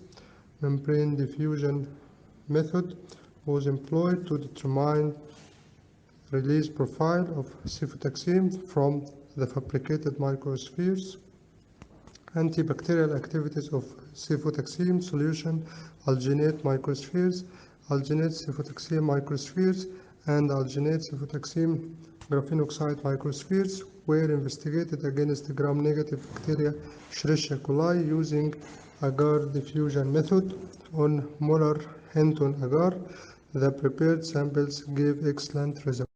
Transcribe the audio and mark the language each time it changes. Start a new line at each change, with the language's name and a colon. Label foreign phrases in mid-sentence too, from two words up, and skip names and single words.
English: Membrane diffusion method was employed to determine release profile of cefotaxime from the fabricated microspheres. Antibacterial activities of cefotaxime solution, alginate microspheres, alginate cefotaxime microspheres, and alginate cefotaxime graphene oxide microspheres were investigated against gram-negative bacteria Escherichia coli using agar diffusion method on molar Hinton agar. The prepared samples gave excellent results.